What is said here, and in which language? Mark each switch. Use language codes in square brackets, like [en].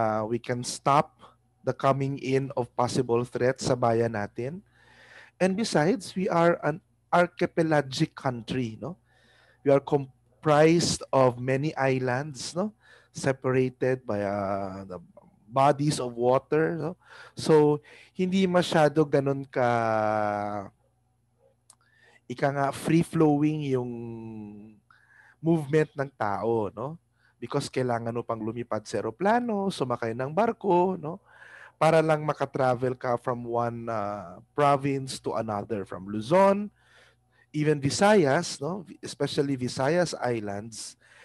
[en] We can stop the coming in of possible threats [tl] sa bayan natin. [en] And besides, we are an archipelagic country, no? We are comprised of many islands, no? Separated by the bodies of water, no? [tl] So, hindi masyado ganun ka ika nga free-flowing yung movement ng tao, no? Because kailangan mo pang lumipad sa eroplano, sumakay ng barko, no? Para lang makatravel ka [en] from one province to another, from Luzon, even Visayas, no? Especially Visayas Islands.